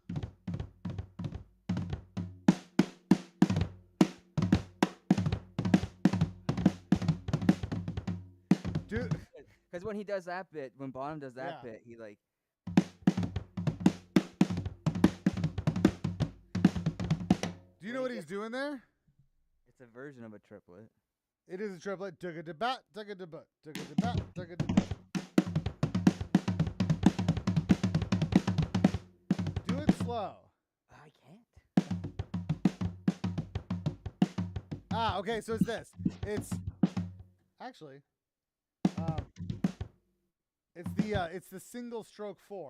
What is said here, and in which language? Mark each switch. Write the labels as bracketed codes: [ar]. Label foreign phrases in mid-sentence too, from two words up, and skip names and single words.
[en] Dude. Because when he does that bit, when Bonham does that bit, he like. Do you know what he's doing there? It's a version of a triplet. It is a triplet. Tugga-da-bat, tugga-da-but, tugga-da-bat, tugga-da-da. Do it slow. I Okay, so it's this. It's actually, um, it's the single stroke 4.